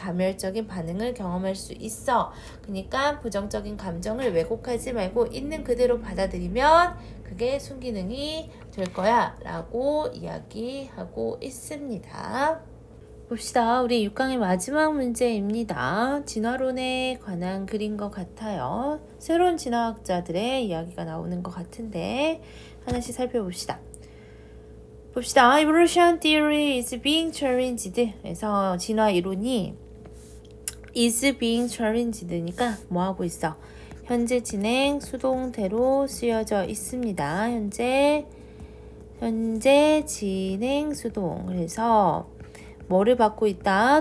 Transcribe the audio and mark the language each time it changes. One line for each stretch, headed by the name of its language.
Korean: 자멸적인 반응을 경험할 수 있어. 그러니까 부정적인 감정을 왜곡하지 말고 있는 그대로 받아들이면 그게 순기능이 될 거야 라고 이야기하고 있습니다. 봅시다. 우리 6강의 마지막 문제입니다. 진화론에 관한 글인 것 같아요. 새로운 진화학자들의 이야기가 나오는 것 같은데 하나씩 살펴봅시다. 봅시다.
English: Evolution theory is being challenged.
Korean: 그래서 진화 이론이
English: is being challenged
Korean: 니까 뭐 하고 있어? 현재 진행 수동태로 쓰여져 있습니다. 현재 진행 수동. 그래서 뭐를 받고 있다?